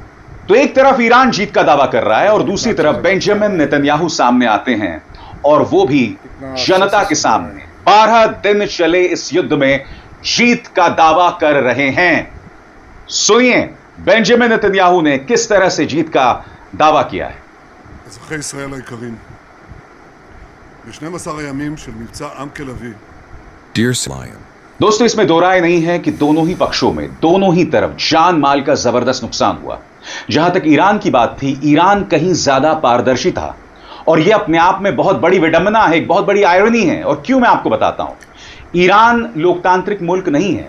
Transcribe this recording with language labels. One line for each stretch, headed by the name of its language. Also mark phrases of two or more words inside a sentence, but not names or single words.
Hindi: तो एक तरफ ईरान जीत का दावा कर रहा है और दूसरी तरफ बेंजामिन नेतन्याहू सामने आते हैं और वो भी जनता के सामने 12 दिन चले इस युद्ध में जीत का दावा कर रहे हैं। सुनिए बेंजामिन नेतन्याहू ने किस तरह से जीत का दावा किया है।
Hebrew: אזרחי ישראל היקרים, ב-12 הימים של מבצע עם כלביא,
English: Dear Lion,
Hindi: दोस्तों इसमें दो राय नहीं है कि दोनों ही पक्षों में, दोनों ही तरफ जान माल का जबरदस्त नुकसान हुआ। जहां तक ईरान की बात थी, ईरान कहीं ज्यादा पारदर्शी था और यह अपने आप में बहुत बड़ी विडंबना है, एक बहुत बड़ी आयरनी है। और क्यों, मैं आपको बताता हूं। ईरान लोकतांत्रिक मुल्क नहीं है।